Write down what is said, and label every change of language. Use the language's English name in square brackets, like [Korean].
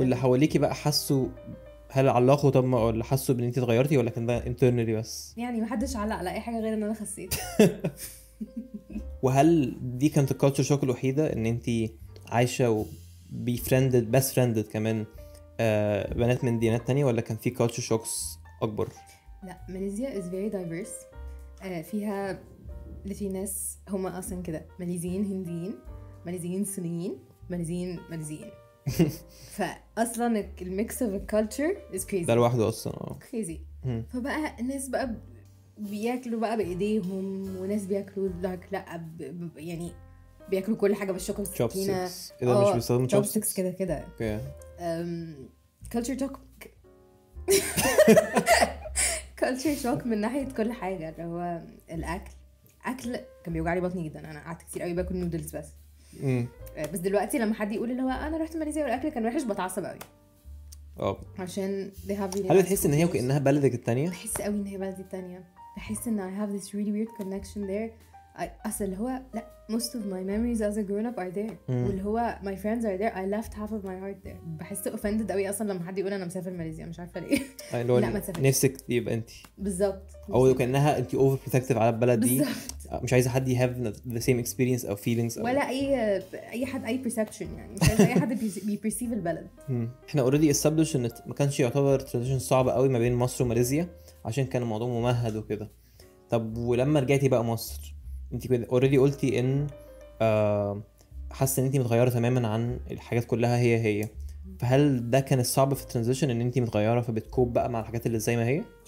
[Arabic] واللي حواليكي بقى حسوا، هل علقوا طب ما ولا حسوا بان انت اتغيرتي، ولا كان ده internally بس؟ يعني محدش علق على اي حاجه غير ان انا خسيت. وهل دي كانت الكالتشر شوك الوحيده ان انت عايشه وبيفرندد بس فرندد كمان بنات من ديانات تانية، ولا كان في كالتشر شوكس اكبر؟ [English] لا، ماليزيا is very diverse. [Arabic] فيها في ناس هم اصلا كده ماليزيين هنديين، ماليزيين صينيين، ماليزيين فاصلا [English] الميكس اوف الكالتشر is crazy [Arabic] ده لوحده اصلا كريزي. فبقى الناس بقى بياكلوا بقى بايديهم، وناس بياكلوا لا يعني بياكلوا كل حاجه بالشوكه والسكينه. اذا مش بيستخدموا chopsticks كده اوكي. كالتشر شوك كالتشر شوك من ناحيه كل حاجه. اللي هو الاكل كان بيوجع لي بطني جدا. انا قعدت كتير قوي باكل نودلز بس. بس دلوقتي لما حد يقول اللي هو انا رحت ماليزيا والاكل كان وحش بتعصب قوي. عشان هل بتحس ان هي وكانها بلدك الثانيه؟ بحس قوي ان هي بلدي الثانيه. بحس ان [English] I have this really weird connection there. [Arabic] اصل اللي هو لا [English] most of my memories as a grown up are there. [Arabic] واللي هو [English] my friends are there. I left half of my heart there. [Arabic] بحس offended قوي اصلا لما حد يقول انا مسافر ماليزيا، مش عارفه ليه. لا ما تسافرش، نفسك يبقى انت بالظبط، او كانها انت اوفر بروتكتيف على البلد دي. مش عايزه حد [English] have the same experience او feelings [Arabic] ولا اي حد اي perception. يعني مش عايزه اي حد بيperceive البلد. احنا [English] already established [Arabic] ان ما كانش يعتبر transition صعب قوي ما بين مصر وماليزيا عشان كان الموضوع ممهد وكده. طب ولما رجعتي بقى مصر انت كده already قلتي ان حاسه ان انت متغيره تماما عن الحاجات كلها هي فهل ده كان الصعب في الترانزيشن ان انت متغيره فبتكوب بقى مع الحاجات اللي زي ما هي؟